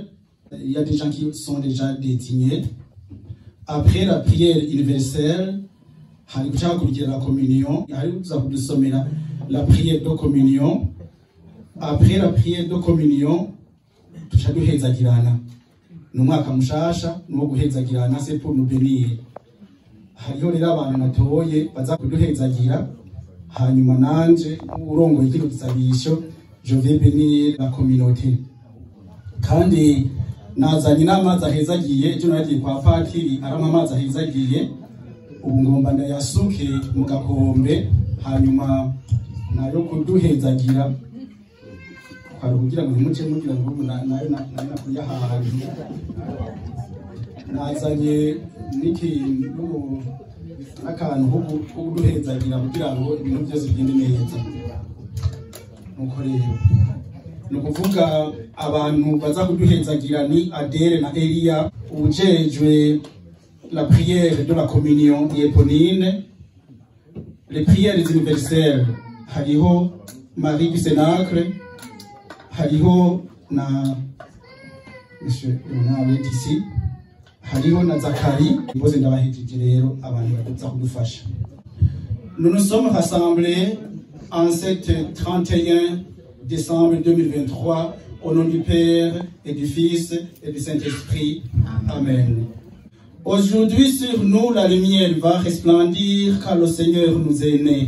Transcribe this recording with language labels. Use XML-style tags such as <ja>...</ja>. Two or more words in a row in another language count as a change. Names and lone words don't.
<fr>Il y a des gens qui sont déjà désignés. Après la prière universelle, la communion, la prière de communion. Après la prière de communion, nous c'est pour nous bénir.</fr> <rn>Hariho rero abantu natoye baza kuduhezagira hanyuma nanje urongoye kino gisabisho</rn> <fr>je vais bénir la communauté</fr> <rn>kandi nazanye n'amazi ahezagiye ejo nagiye kwa patiri arama amazi ahezagiye ubu ngomba ndayasuke mu gakombe hanyuma nayo kuduhezagira kwari kugira ngo muce mugira ngo nayo nakuyahaye nazanye n'ikintu n'akantu ko kuduhezagira kugira ngo ibintu byose bigende neza. Nuko rero no kuvuga abantu baza kuduhezagira ni Adele na Elia, ujejwe</rn> <fr>la prière de la communion</fr> <rn>Eponine,</rn> <fr>les prières universelles</fr> <rn>hariho Marie du Cénacle, hariho na Monsieur Leonard</rn> <fr>est ici,</fr> <rn>hariho na Zakari, bose ndabahejeje rero abantu baza kudufasha.</rn> <fr>Nous nous sommes rassemblés en cette 31 décembre 2023 au nom du Père et du Fils et du Saint-Esprit. Amen. Aujourd'hui sur nous la lumière va resplendir car le Seigneur nous est né.</fr>